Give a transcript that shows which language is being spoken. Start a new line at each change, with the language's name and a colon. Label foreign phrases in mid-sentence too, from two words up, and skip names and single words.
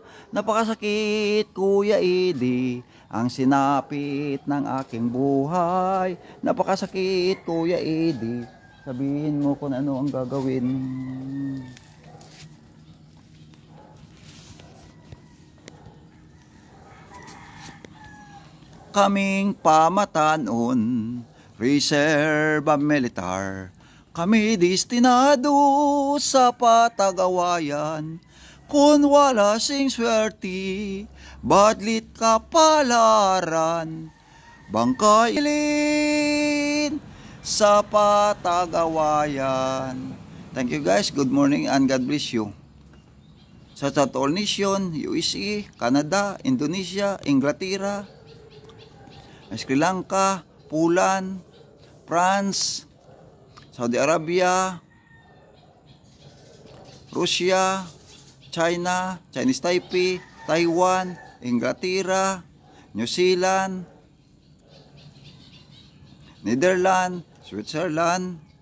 Filipino: Napakasakit, Kuya Edi, ang sinapit ng aking buhay. Napakasakit, Kuya Edi. Sabihin mo kung ano ang gagawin.
Hiligaynon: Kaming pamatanon, reserve militar, kami destinado sa patagawayan. Kung wala sing swerte, badlit kapalaran, bangkailin sa patagawayan.
English: Thank you guys, good morning and God bless you. Sa all nation, USA, Canada, Indonesia, Inglaterra, Sri Lanka, Poland, France, Saudi Arabia, Russia, China, Chinese Taipei, Taiwan, Inglaterra, New Zealand, Netherlands, Switzerland.